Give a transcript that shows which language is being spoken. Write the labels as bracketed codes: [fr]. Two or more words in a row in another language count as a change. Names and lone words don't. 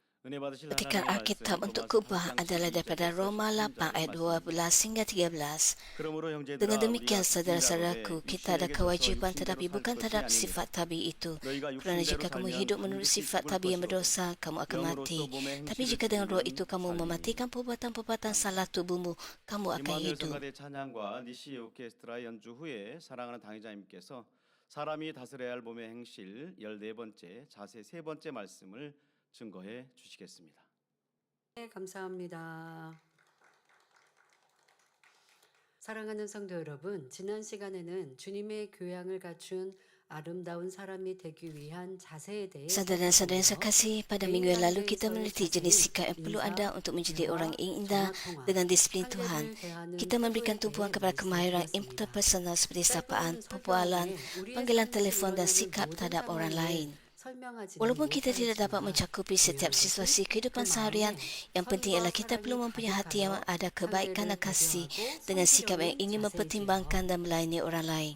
[ms] Petikan Alkitab untuk kubah adalah daripada Roma 8 ayat 12 hingga 13. Dengan demikian, saudara-saudaraku, kita ada kewajiban tetapi bukan terhadap sifat tabi itu. Kerana jika kamu hidup menurut sifat tabi yang berdosa, kamu akan mati. Tapi jika dengan roh itu kamu mematikan perbuatan-perbuatan salah tubuhmu, kamu akan hidup. [ko] 성가대 찬양과 니시 오케스트라 연주 후에 사랑하는 당회자님께서 사람이 다스려야 할 몸의 행실 14번째 자세 3번째 말씀을 증거해 주시겠습니다. 네, 감사합니다. 사랑하는 성도 여러분, 지난 시간에는 주님의 교양을 갖춘 아름다운 사람이 되기 위한 자세에 대해 [ms] Saudara-saudara yang sekasih, pada minggu yang lalu kita meneliti jenis sikap yang perlu ada untuk menjadi orang yang indah dengan disiplin Tuhan. Kita memberikan tumpuan kepada kemahiran interpersonal seperti sapaan, perbualan, panggilan telefon dan sikap terhadap orang lain. Walaupun kita tidak dapat mencakupi setiap situasi kehidupan seharian, yang penting ialah kita perlu mempunyai hati yang ada kebaikan dan kasih dengan sikap yang ingin mempertimbangkan dan melayani orang lain.